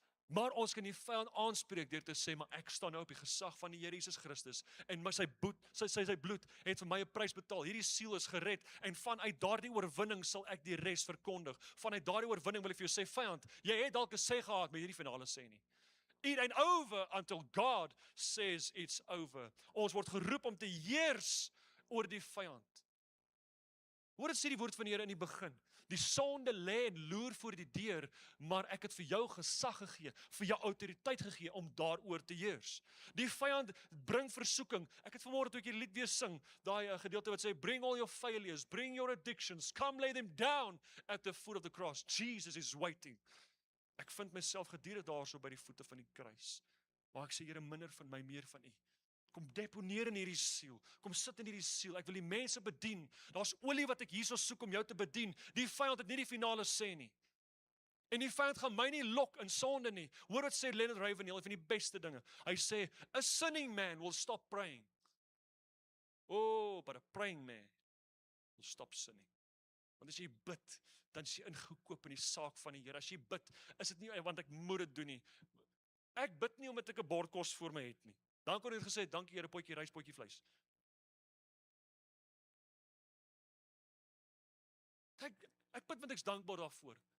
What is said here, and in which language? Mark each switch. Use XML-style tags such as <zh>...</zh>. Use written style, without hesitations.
<af>Maar ons kan die vyand aanspreek deur te sê, maar ek staan nou op die gesag van die Here Jesus Christus en sy bloed het vir my 'n prys betaal. Hierdie siel is gered en vanuit daardie oorwinning sal ek die res verkondig. Vanuit daardie oorwinning wil ek vir jou sê, vyand, jy het dalk 'n sê gehad, maar hierdie finale sê nie.</af> <en>It ain't over until God says it's over.</en> <af>Ons word geroep om te heers oor die vyand. Hoor dit sê die woord van die Here in die begin. Die sonde lê en loer voor die deur, maar ek het vir jou gesag gegee, vir jou autoriteit gegee om daaroor te heers. Die vyand bring versoeking. Ek het vanmôre toe ek hierdie lied weer sing, daai gedeelte wat sê,</af> <en>bring all your failures, bring your addictions, come lay them down at the foot of the cross. Jesus is waiting.</en> <af>Ek vind myself gedurig daarso by die voete van die kruis. Maar ek sê, Here, minder van my, meer van U. Kom deponeer in hierdie siel. Kom sit in hierdie siel. Ek wil die mense bedien. Daar's olie wat ek hierso soek om jou te bedien. Die vyand het nie die finale sê nie. En die vyand gaan my nie lok in sonde nie. Hoor wat sê Leonard Ravenhill, een van die beste dinge. Hy sê,</af> <en>a sinning man will stop praying. Oh, but a praying man will stop sinning.</en> <af>Want as jy bid, dan is jy ingekoop in die saak van die Here. As jy bid, is dit nie want ek moet dit doen nie. Ek bid nie omdat ek 'n bord kos voor my het nie. Dan kon hy gesê, dankie Here, potjie rys, potjie vleis. Ek bid want ek's dankbaar daarvoor.</af>